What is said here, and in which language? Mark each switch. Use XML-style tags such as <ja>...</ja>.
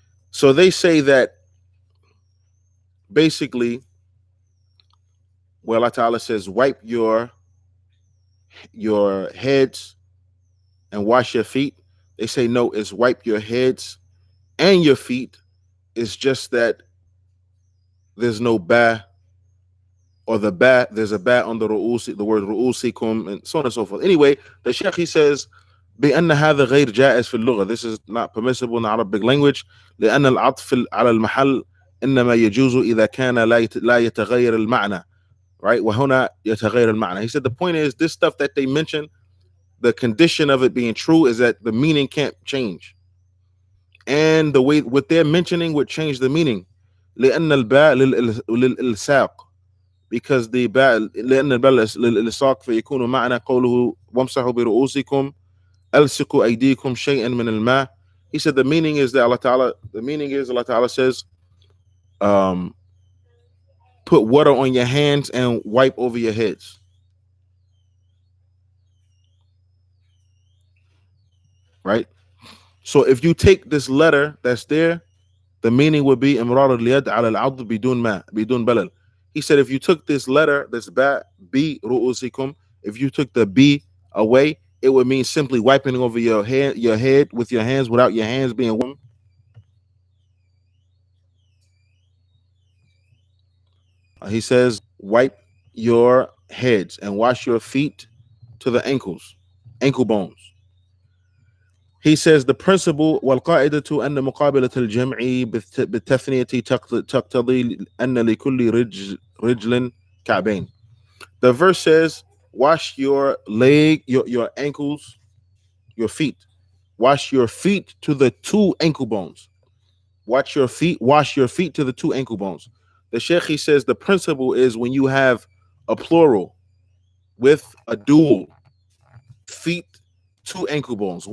<en>So they say that basically where Allah Ta'ala says wipe your heads and wash your feet, they say no, it's wipe your heads and your feet. It's just that there's no ba, or there's a ba on the ru'usi, the word ru'usikum, and so on and so forth. Anyway, the Sheikh, he says</en> <ar>بأن هذا غير جائز في اللغة.</ar> <en>This is not permissible in the Arabic language.</en> <ar>لأن العطف على المحل إنما يجوز إذا كان لا يتغير المعنى,</ar> <en>right?</en> <ar>وهنا يتغير المعنى.</ar> <en>He said the point is this stuff that they mention, the condition of it being true is that the meaning can't change, and the way what they're mentioning would change the meaning.</en> <ar>لأن الباء للإلصاق,</ar> <en>because the</en> <ar>باء لأن الباء للإلصاق فيكون معنى قوله وامسحوا برؤوسكم ألصقوا أيديكم شيئا من الماء.</ar> <en>He said the meaning is that Allah Ta'ala says put water on your hands and wipe over your heads. Right? So if you take this letter that's there, the meaning would be</en> <ar>imrar al-yad ala al-'adl bidun balal.</ar> <en>He said if you took this letter, this bi ru'usikum, if you took the b away, it would mean simply wiping over your head with your hands without your hands being warm. He says wipe your heads and wash your feet to the ankle bones. He says the principle</en> <ar>والقاعدة أن مقابلة الجمع بالتثنية تقتضي أن لكل رجل كعبين.</ar> <en>The verse says wash your your ankles, your feet. Wash your feet to the two ankle bones. Wash your feet to the two ankle bones. The Sheikh, he says the principle is when you have a plural with a dual, feet, two ankle bones.</en>